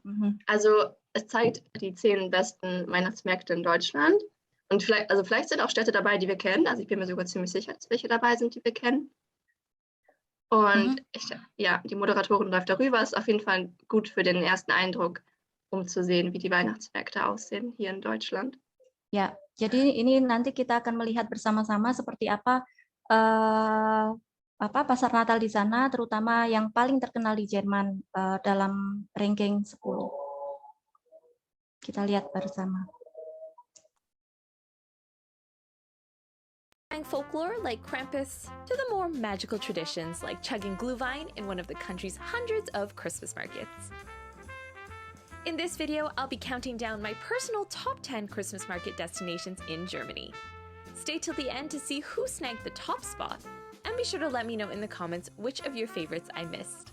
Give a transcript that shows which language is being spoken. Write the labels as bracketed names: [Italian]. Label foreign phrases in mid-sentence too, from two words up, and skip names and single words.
[German] Also es zeigt die 10 besten Weihnachtsmärkte in Deutschland. Und vielleicht sind auch Städte dabei, die wir kennen. Also ich bin mir sogar ziemlich sicher, dass welche dabei sind, die wir kennen. Und die Moderatorin läuft darüber. Ist auf jeden Fall gut für den ersten Eindruck, um zu sehen, wie die Weihnachtsmärkte aussehen hier in Deutschland. [Indonesian] Ya, jadi ini nanti kita akan melihat bersama-sama seperti apa pasar Natal di sana, terutama yang paling terkenal di Jerman dalam ranking 10. Kita lihat bersama. [English] Folklore like Krampus to the more magical traditions like chugging Glühwein in one of the country's hundreds of Christmas markets. In this video, I'll be counting down my personal top 10 Christmas market destinations in Germany. Stay till the end to see who snagged the top spot, and be sure to let me know in the comments which of your favorites I missed.